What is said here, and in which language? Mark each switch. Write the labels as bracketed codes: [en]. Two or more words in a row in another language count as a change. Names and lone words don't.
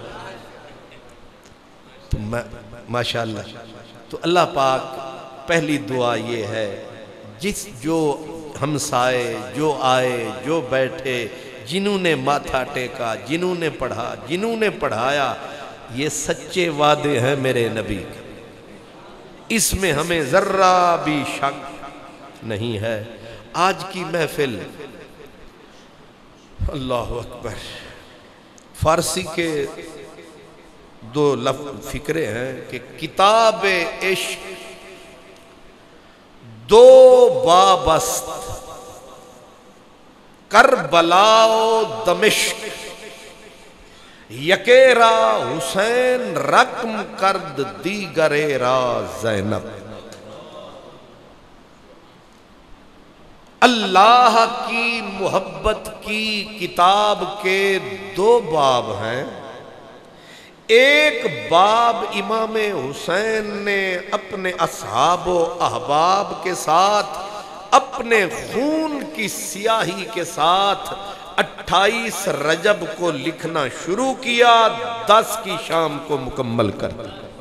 [ur] تو ماشاءاللہ، تو اللہ پاک پہلی دعا یہ ہے، جس جو ہمسائے جو آئے جو بیٹھے، جنہوں نے ماتھا ٹیکا، جنہوں نے پڑھا، جنہوں نے پڑھایا، یہ سچے وعدے ہیں میرے نبی کے، اس میں ہمیں ذرہ بھی شک نہیں ہے۔ آج کی محفل، اللہ اکبر، فارسی کے دو لفظ فکرے ہیں کہ [fa] کتاب عشق دو بابست، کربلا و دمشق، یکے را حسین رقم کرد دیگرے را زینب۔ [ur] اللہ کی محبت کی کتاب کے دو باب ہیں۔ ایک باب امام حسین نے اپنے اصحاب و احباب کے ساتھ، اپنے خون کی سیاہی کے ساتھ 28 رجب کو لکھنا شروع کیا، 10 کی شام کو مکمل کر دیا۔